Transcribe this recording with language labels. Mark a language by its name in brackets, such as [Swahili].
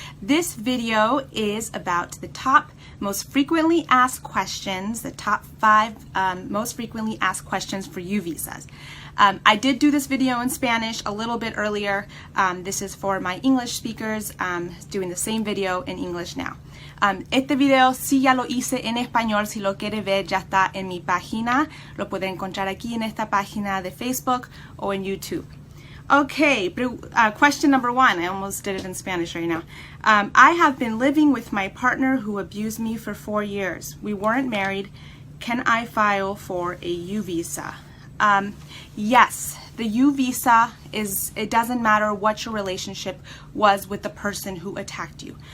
[English] This video is about the top most frequently asked questions, the top 5 most frequently asked questions for UVisas. I did do this video in Spanish a little bit earlier. This is for my English speakers, doing the same video in English now. [Spanish] Este video sí ya lo hice en español. Si lo quiere ver, ya está en mi página. Lo puede encontrar aquí en esta página de Facebook o en YouTube. [English] Okay, question number 1. I almost did it in Spanish right now. I have been living with my partner who abused me for 4 years. We weren't married. Can I file for a UVisa? Yes, the UVisa it doesn't matter what your relationship was with the person who attacked you.